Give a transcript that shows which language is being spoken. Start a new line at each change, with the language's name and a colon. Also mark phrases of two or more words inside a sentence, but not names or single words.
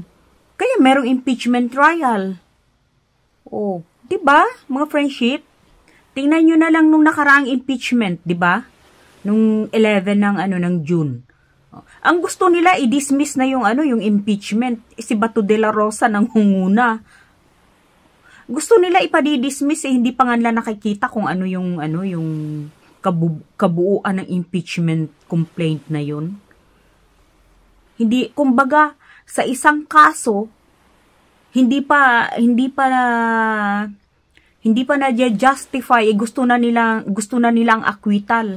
Filipino: Kaya merong
English: impeachment trial.
Filipino: Di ba, mga friendship? Tingnan nyo na lang nung nakaraang impeachment, di ba? Nung 11 ng June. Ang gusto nila i-dismiss na yung impeachment. Si Bato de la Rosa nang hunguna. Gusto nila ipa-dismiss hindi pa nga nila nakikita kung yung kabuuan ng
English: impeachment complaint
Filipino: na yun. Hindi, kumbaga sa isang kaso hindi pa na-justify, gusto na nilang acquittal.